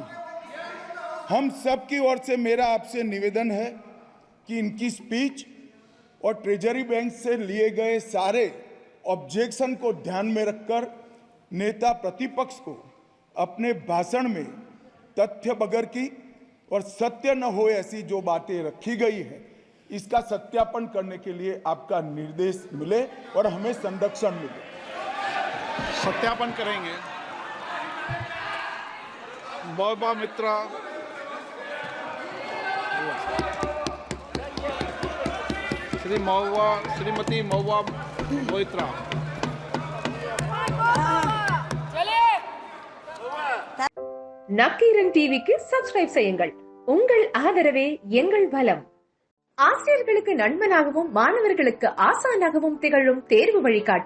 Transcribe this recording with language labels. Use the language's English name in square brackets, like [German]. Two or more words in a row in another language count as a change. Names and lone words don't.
[Hindi] हम सब की ओर से मेरा आपसे निवेदन है कि इनकी स्पीच और [English] treasury bank [Hindi] से लिए गए सारे ऑब्जेक्शन को ध्यान में रखकर नेता प्रतिपक्ष को अपने भाषण में तथ्य बगैर की और सत्य न हो ऐसी जो बातें रखी गई है इसका सत्यापन करने के लिए आपका निर्देश मिले और हमें संरक्षण मिले। सत्यापन करेंगे। मौबा मित्रा, श्रीमती मौबा मोइत्रा। [Tamil] நக்கீரன் டிவிக்கு சப்ஸ்கிரைப் செய்யுங்கள். உங்கள் ஆதரவே எங்கள் பலம். ஆசிரியர்களுக்கு நண்பனாகவும் மாணவர்களுக்கு ஆசானாகவும் திகழும் தேர்வு வழிகாட்டி.